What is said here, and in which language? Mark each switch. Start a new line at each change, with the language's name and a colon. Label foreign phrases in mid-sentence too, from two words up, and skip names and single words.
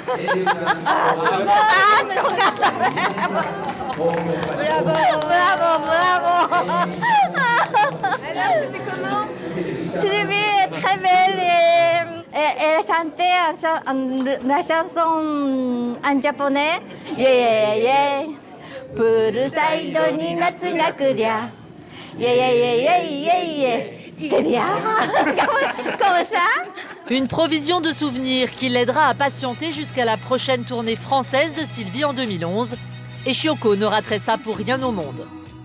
French: Bravo. C'était comment? Sylvie est très belle et elle chantait la chanson en japonais.
English: Yeah, yeah, yeah.
Japanese: プールサイドに夏がクリア.
English: Yeah, yeah, yeah, yeah, yeah, yeah.
French: C'est bien. Comme ça. Une provision de souvenirs qui l'aidera à patienter jusqu'à la prochaine tournée française de Sylvie en 2011. Et Chioko ne raterait ça pour rien au monde.